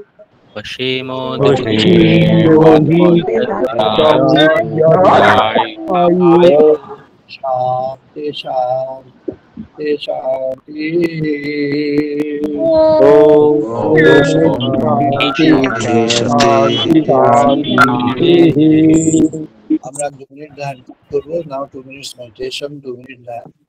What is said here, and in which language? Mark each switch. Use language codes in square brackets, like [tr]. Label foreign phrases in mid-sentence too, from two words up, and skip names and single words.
[sa] Vashimohi Tayayu Shanti Shanti Shanti Om Shanti Shanti Shanti Shanti Shanti [bn] আমরা 2 মিনিট ধ্যান করবো নাও [en] 2 minutes meditation [bn] 2 minute ধ্যান